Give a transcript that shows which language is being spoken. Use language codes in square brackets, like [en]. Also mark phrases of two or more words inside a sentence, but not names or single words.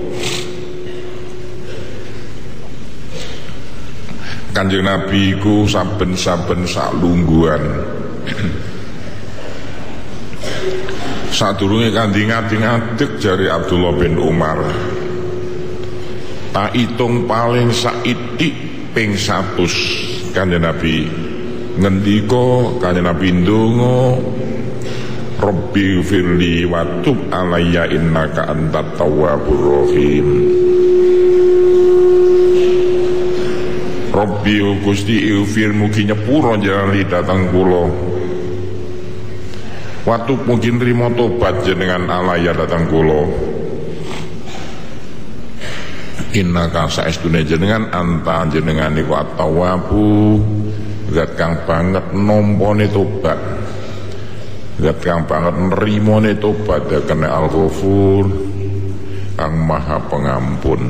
[jv] Kanjeng Nabi iku saben-saben sak lungguhan sadurunge kanthi ngadeg jari Abdullah bin Umar, tak itung paling saitik ping 100 Kanjeng Nabi ngendika, Kanjeng Nabi ndonga, [ar] ربِّ اغفر لي وتب عليّ إنك أنت التواب الرحيم. [jv] Rabbi Gusti ighfir mugi nyepura jalali datang kula. [ar] وتب [jv] mugi nrimo tobat jenengan alayya datang kula. Innaka saestune jenengan anta jenengan iku at-tawwabu, zat kang banget nampane tobat, zat kang banget nerimone tobat, kene Al-Ghafur kang maha pengampun.